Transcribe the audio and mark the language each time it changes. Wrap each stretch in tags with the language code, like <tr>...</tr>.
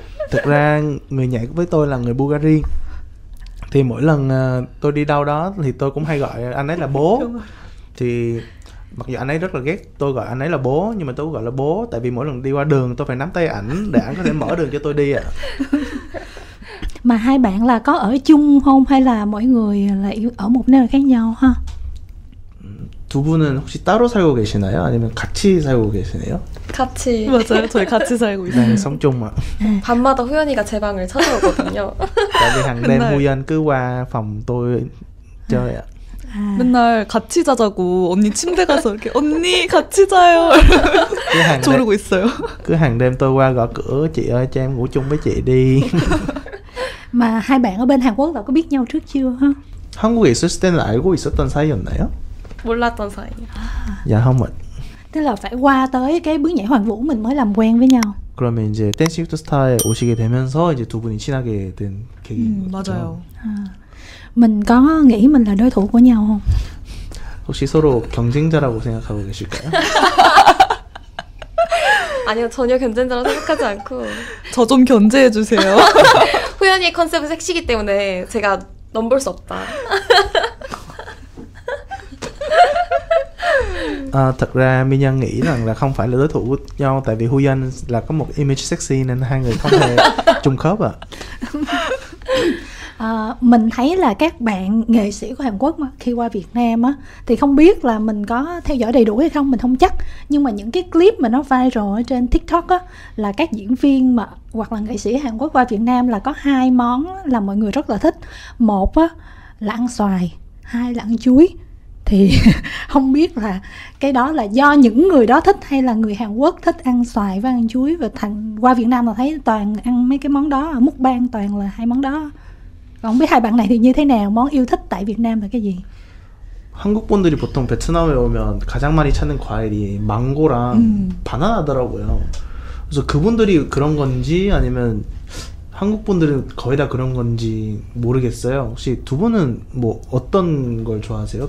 <vi>Thực ra người nhảy với tôi là người Bulgaria. Thì mỗi lần tôi đi đâu đó thì tôi cũng hay gọi anh ấy là bố. Thì mặc dù anh ấy rất là ghét tôi gọi anh ấy là bố, nhưng mà tôi cũng gọi là bố tại vì mỗi lần đi qua đường tôi phải nắm tay ảnh để ảnh có thể mở đường cho tôi đi ạ. Mà hai bạn là có ở chung không hay là mỗi người là ở một nơi khác nhau ha?</vi> <ko>두 분은 혹시 따로 살고 계시나요? 아니면 같이 살고 계시나요? 같이 맞아요. 저희 같이 살고 있어요.</ko> <vi>Đang sống chung ạ.</vi> <ko>밤마다 호연이가 제 방을 찾아오거든요.</ko> <vi>Tại vì hàng đêm</vi> <ko>맨날.</ko> <vi>Huy Anh cứ qua phòng tôi chơi ạ.</vi> <ko>맨날 같이 자자고 언니 침대 가서 이렇게 언니 같이 자요</ko> <vi>Cứ hàng đêm,</vi> <ko>조르고 있어요.</ko> <vi>cứ hàng đêm tôi qua gõ cửa, chị ơi cho em ngủ chung với chị đi. Mà hai bạn ở bên Hàn Quốc là có biết nhau trước chưa ha?</vi> <ko>한국에 있었을 때는 알고 있었던 사이였나요? 몰랐던 사이예요.</ko> <vi>Dạ không ạ. Tức là phải qua tới cái bước nhảy hoàn vũ mình mới làm quen với nhau.</vi> <ko>그러면 이제 댄싱 위드 스타에 오시게 되면서 이제 두 분이 친하게 된 계기인 거죠. 맞아요.</ko> <vi>Mình có nghĩ mình là đối thủ của nhau không?</vi> <ko>혹시 서로 경쟁자라고 생각하고 계실까요? 아니요, 전혀 견제자라고 생각하지 않고 저 좀 견제해 주세요. 호연이의 컨셉은 섹시기 때문에 제가 넘볼 수 없다.</ko> <vi>Thật ra Minh Nhân nghĩ rằng là không phải là đối thủ của nhau tại vì Huy Anh là có một image sexy nên hai người không hề trùng khớp ạ. Mình thấy là các bạn nghệ sĩ của Hàn Quốc mà khi qua Việt Nam á thì không biết là mình có theo dõi đầy đủ hay không, mình không chắc, nhưng mà những cái clip mà nó viral ở trên TikTok á là các diễn viên mà hoặc là nghệ sĩ Hàn Quốc qua Việt Nam là có hai món là mọi người rất là thích. Một á là ăn xoài, hai là ăn chuối. Thì không biết là cái đó là do những người đó thích hay là người Hàn Quốc thích ăn xoài với ăn chuối, và thành qua Việt Nam là thấy toàn ăn mấy cái món đó, ở mukbang toàn là hai món đó. Còn không biết hai bạn này thì như thế nào, món yêu thích tại Việt Nam là cái gì?</vi> <ko>한국 분들이 보통 베트남에 오면 가장 많이 찾는 과일이 망고랑 바나나더라고요. 그래서 그분들이 그런 건지 아니면 한국 분들은 거의 다 그런 건지 모르겠어요. 혹시 두 분은 뭐 어떤 걸 좋아하세요?</ko>